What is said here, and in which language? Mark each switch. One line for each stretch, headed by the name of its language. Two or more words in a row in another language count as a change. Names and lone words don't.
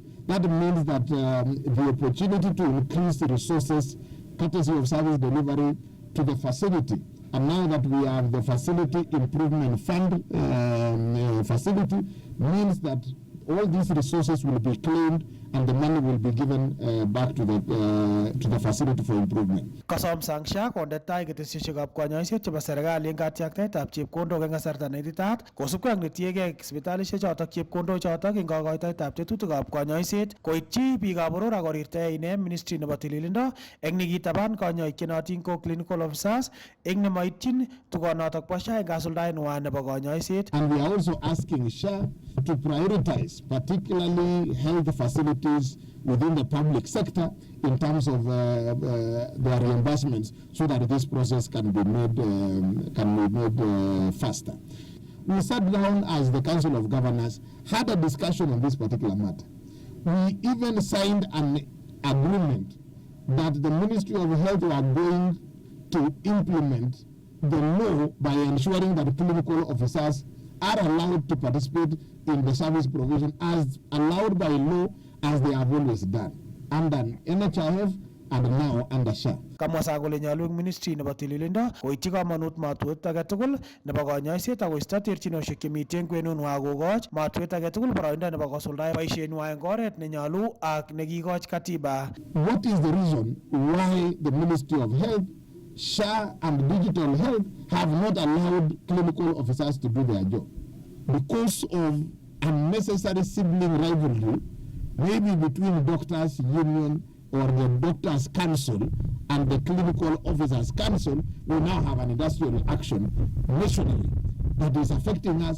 English: That means that the opportunity to increase the resources, courtesy of service delivery to the facility, and now that we have the facility improvement fund facility, means that all these resources will be claimed and the money will be given back to the facility for improvement.
Kalenjin: Kasom sang SHA konde tai ketesyosyekab konyoiset chebo serikali eng katyaktaetab chepkondok eng kasarta neititaat kosubkei ak netiegei sipitalishek chotok chepkondok chotok eng kakoitoetab tetutikab konyoiset koityi biikab boror ak korirtae ine ministry nebo tililindo eng nikitaban konyoik chenotin ko
English: clinical officers
Kalenjin: eng nemoityin tugonotok bo SHA eng kasuldaenwa nebo konyoiset.
English: And we are also asking SHA to prioritize particularly health facilities within the public sector in terms of their reimbursements so that this process can be made faster. We sat down as the Council of Governors, had a discussion on this particular matter. We even signed an agreement that the Ministry of Health were going to implement the law by ensuring that clinical officers are allowed to participate in the service provision as allowed by law as they have always done under NHIF and now under SHA.
Kalenjin: Kamwa sa kole nyalu eng ministry nebo tililindo koityi kamanut matwet age tugul nebo konyoiset ak koisto terchinoshek chemiten kwenunwa kokoch matwet age tugul boroindo nebo kosuldae boisienwa eng oret nenyalu ak nekikoch katiba.
English: What is the reason why the Ministry of Health, SHA and Digital Health have not allowed clinical officers to do their job? Because of unnecessary sibling rivalry, maybe between doctors' union or the Doctors' Council and the Clinical Officers' Council, we now have an industrial action nationally that is affecting us.